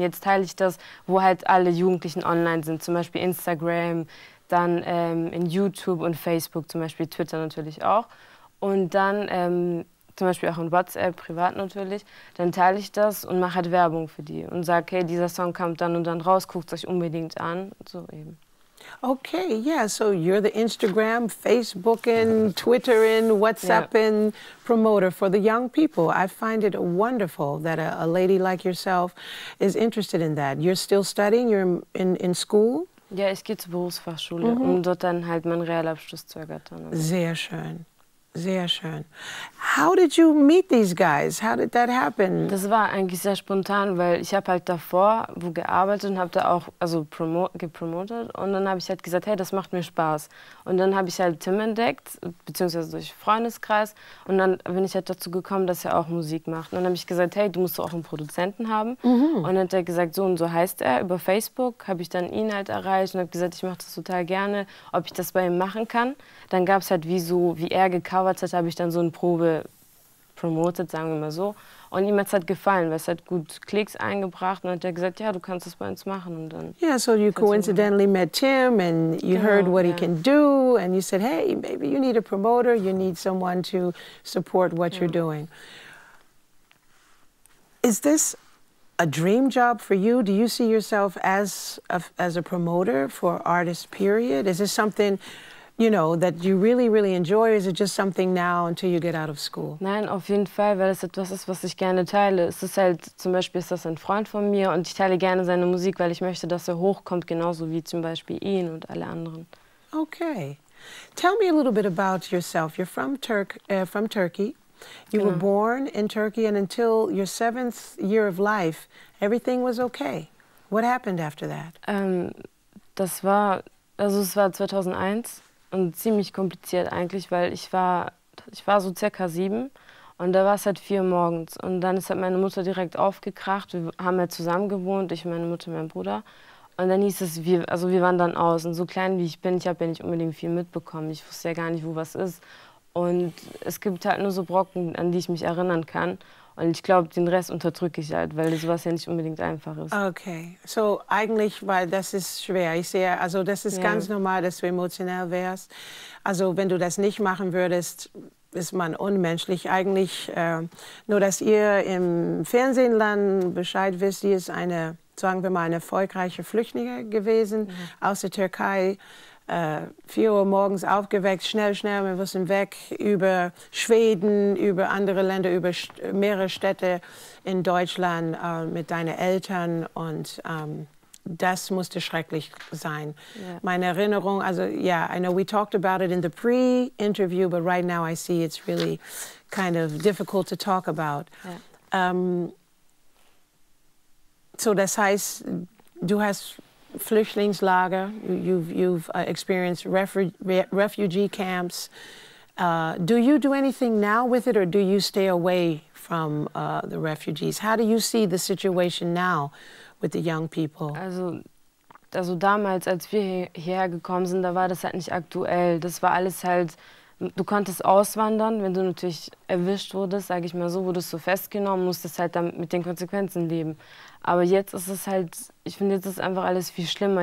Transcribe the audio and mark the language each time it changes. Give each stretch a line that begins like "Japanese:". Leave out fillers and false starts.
German: Jetzt teile ich das, wo halt alle Jugendlichen online sind, zum Beispiel Instagram, dann in YouTube und Facebook, zum Beispiel Twitter natürlich auch. Und dann zum Beispiel auch in WhatsApp, privat natürlich, dann teile ich das und mache halt Werbung für die und sage, hey, dieser Song kommt dann und dann raus, guckt es euch unbedingt an. So eben.
English: Okay, yeah, so you're the Instagram, Facebooking, Twittering, WhatsApping promoter for the young people. I find it wonderful that a lady like yourself is interested in that. You're still studying, you're in school?
German: Ja, ich gehe zur Berufsfachschule, um dort dann halt meinen Realabschluss zu ergattern. Sehr schön. Sehr schön.
English: How did you meet these guys? How did that happen?
German: Das war eigentlich sehr spontan, weil ich habe halt davor wo gearbeitet und habe da auch gepromotet und dann habe ich halt gesagt, hey, das macht mir Spaß. Und dann habe ich halt Tim entdeckt, beziehungsweise durch Freundeskreis und dann bin ich halt dazu gekommen, dass er auch Musik macht. Und dann habe ich gesagt, hey, du musst auch einen Produzenten haben. Und dann hat er gesagt, so und so heißt er. Über Facebook habe ich dann ihn halt erreicht und habe gesagt, ich mache das total gerne, ob ich das bei ihm machen kann. Dann gab es halt wie er gecovert hat, habe ich dann so eine Probe promotet, sagen wir mal so. Und ihm hat es halt gefallen, weil es hat gut Klicks eingebracht. Und dann hat er gesagt, ja, du kannst das bei uns machen. Und dann
English: yeah, so you coincidentally met Tim and you heard what he can do and you said, hey, maybe you need a promoter, you need someone to support what you're doing. Is this a dream job for you? Do you see yourself as a promoter for artists, period? Is this something, you know, that you really, really enjoy, or is it just something now until you get out of school?
German: Nein, auf jeden Fall, weil es etwas ist, was ich gerne teile. Es ist halt, zum Beispiel ist das ein Freund von mir und ich teile gerne seine Musik, weil ich möchte, dass er hochkommt, genauso wie zum Beispiel ihn und alle anderen.
English: Okay. Tell me a little bit about yourself. You're from Turkey. You were born in Turkey, and until your 7th year of life, everything was okay. What happened after that?
German: Es war 2001. Und ziemlich kompliziert eigentlich, weil ich war so circa 7 und da war es halt 4 Uhr morgens. Und dann ist halt meine Mutter direkt aufgekracht. Wir haben halt zusammen gewohnt, ich, meine Mutter, mein Bruder. Und dann hieß es, wir wandern aus. Und so klein wie ich bin, ich habe ja nicht unbedingt viel mitbekommen. Ich wusste ja gar nicht, wo was ist. Und es gibt halt nur so Brocken, an die ich mich erinnern kann. Und ich glaube, den Rest unterdrücke ich halt, weil sowas ja nicht unbedingt einfach ist. Okay, so eigentlich, weil das ist schwer. Ich sehe, also das ist ganz normal, dass du emotional wärst. Also wenn du das nicht machen würdest, ist man unmenschlich. Eigentlich nur, dass ihr im Fernsehen Bescheid wisst, die ist eine, sagen wir mal, eine erfolgreiche Flüchtlinge gewesen aus der Türkei. 4 Uhr morgens aufgeweckt, schnell, wir müssen weg, über Schweden, über andere Länder, über mehrere Städte in Deutschland mit deinen Eltern und das musste schrecklich sein.
English: Yeah.
German: Meine Erinnerung, also
English: yeah, I know we talked about it in the pre-interview, but right now I see it's really kind of difficult to talk about. Yeah.
German: So das heißt, du hast Flüchtlingslager,
English: you've experienced refugee camps. Do you do anything now with it, or do you stay away from the refugees? How do you see the situation now with the young people?
German: Also damals, als wir hierher gekommen sind, da war das halt nicht aktuell. Das war alles halt, du konntest auswandern, wenn du natürlich erwischt wurdest, sage ich mal so, wurdest du festgenommen, musstest halt dann mit den Konsequenzen leben. Aber jetzt ist es halt, ich finde, jetzt ist einfach alles viel schlimmer.